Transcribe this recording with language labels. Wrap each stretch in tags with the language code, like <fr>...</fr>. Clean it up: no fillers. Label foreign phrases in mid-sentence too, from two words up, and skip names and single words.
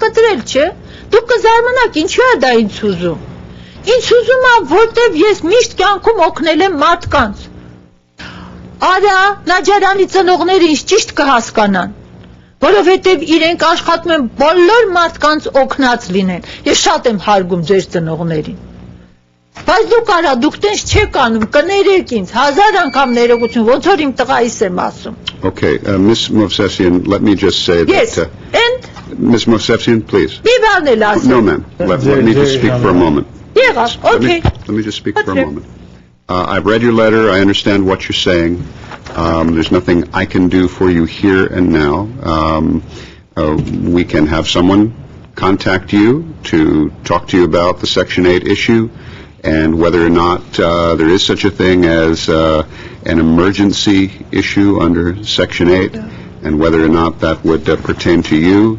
<hy>կտրել, չէ։ Դուք կզարմանաք, ինչու է դա ինձ հուզում։ Ինձ հուզում է, որտև ես միշտ կյանքում օգնել եմ մարդկանց։ Արա, Նաջարանի ծնողները ինձ ճիշտ կհասկանան, որովհետև իրենք աշխատում են բոլոր մարդկանց օգնած լինեն։ Ես շատ եմ հարգում ձեր ծնողներին։ Բայց դուք արա, դուք տենց չեք անում, կներեք ինձ, 1000 անգամ ներողություն, ոնց որ իմ տղայիս եմ ասում։</hy> <en>Okay, Ms. Movsesian, let me just say Yes, that... and... Ms. Movsesian, please.</en> <hy>Մի բան էլ ասեմ։</hy> <en>No, ma'am. Let me just speak for a moment.</en> <hy>Եղավ, okay.</hy> <en>Let me just speak for a moment. I've read your letter. I understand what you're saying. There's nothing I can do for you here and now. We can have someone contact you to talk to you about the Section 8 issue and whether or not there is such a thing as an emergency issue under Section 8 and whether or not that would pertain to you.</en>